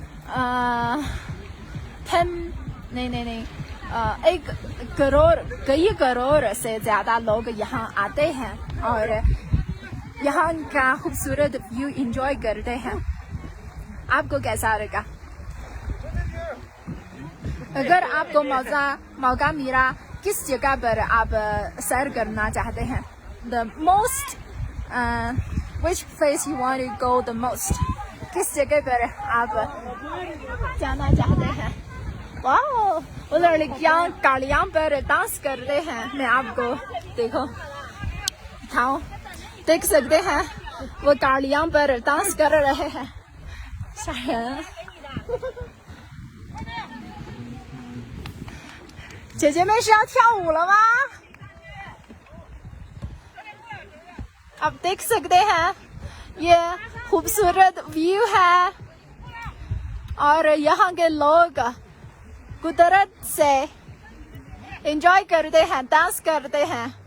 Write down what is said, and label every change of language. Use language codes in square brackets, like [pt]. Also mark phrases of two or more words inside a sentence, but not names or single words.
[hi] 1 करोड़ से ज्यादा लोग यहाँ आते हैं और यहाँ का खूबसूरत व्यू एंजॉय करते हैं आपको कैसा लगा अगर आपको मौका मिला किस जगह पर आप सैर करना चाहते हैं [en] the most which place you want to go the most [hi] किस जगह पर आप जाना चाहते हैं वाओ वो लड़कियां गाड़ियां पर डांस कर रहे हैं मैं आपको देखो दिखाऊं देख सकते हैं वो गाड़ियां पर डांस कर रहे हैं शायद [zh] 姐姐们是要跳舞了吗 [hi] आप देख सकते हैं ये खूबसूरत व्यू है और यहाँ के लोग कुदरत से एंजॉय करते हैं डांस करते हैं